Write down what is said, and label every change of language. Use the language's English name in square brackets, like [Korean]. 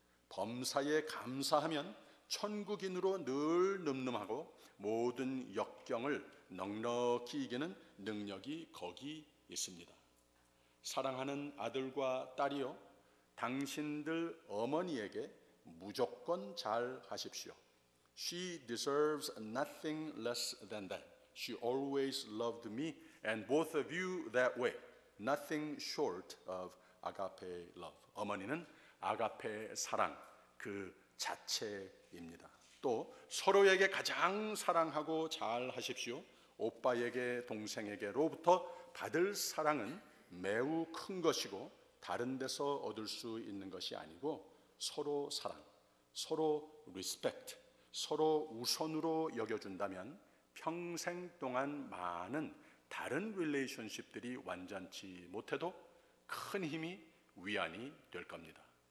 [Korean] 범사에 감사하면 천국인으로 늘 늠름하고 모든 역경을 넉넉히 이기는 능력이 거기 있습니다. 사랑하는 아들과 딸이요, 당신들 어머니에게 무조건 잘 하십시오. [English] She deserves nothing less than that. She always loved me and both of you that way. Nothing short of agape love. [Korean] 어머니는 아가페 사랑 그 자체입니다. 또 서로에게 가장 사랑하고 잘 하십시오. 오빠에게 동생에게로부터 받을 사랑은 매우 큰 것이고 다른 데서 얻을 수 있는 것이 아니고 서로 사랑, 서로 리스펙트, 서로 우선으로 여겨준다면 평생 동안 많은 다른 릴레이션십들이 완전치 못해도 큰 힘이 위안이 될 겁니다.